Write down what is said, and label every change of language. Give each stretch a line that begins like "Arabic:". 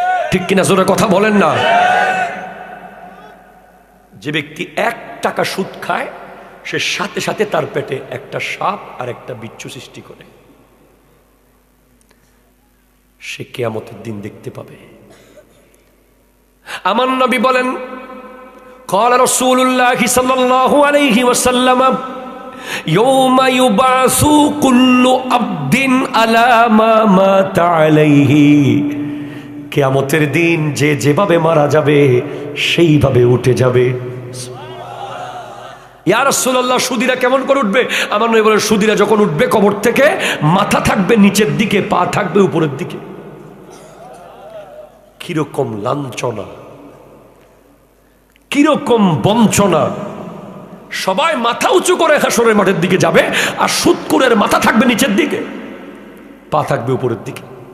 Bangla: ঠিক কিনা জোরে কথা বলেন না? যে ব্যক্তি 1 টাকা সুদ খায় সে সাথে সাথে তার পেটে একটা সাপ আর একটা বিচ্ছু সৃষ্টি করে, সে কিয়ামতের দিন দেখতে পাবে। আমার নবী বলেন,
Arabic: قال رسول الله صلى الله عليه وسلم يوم يبعث كل عبد على ما مات عليه,
Bangla: কিয়ামতের দিন যে যেভাবে মারা যাবে সেইভাবে উঠে যাবে। ইয়া রাসূলুল্লাহ, সুদীরা কেমন করে উঠবে? আমার নবী বলেন, সুদীরা যখন উঠবে কবর থেকে, মাথা থাকবে নিচের দিকে, পা থাকবে উপরের দিকে। কিরকম লাঞ্ছনা, কিরকম বঞ্চনা! সবাই মাথা উঁচু করে হাসরের মাঠের দিকে যাবে, আর সুদখোরের মাথা থাকবে নিচের দিকে, পা থাকবে উপরের দিকে।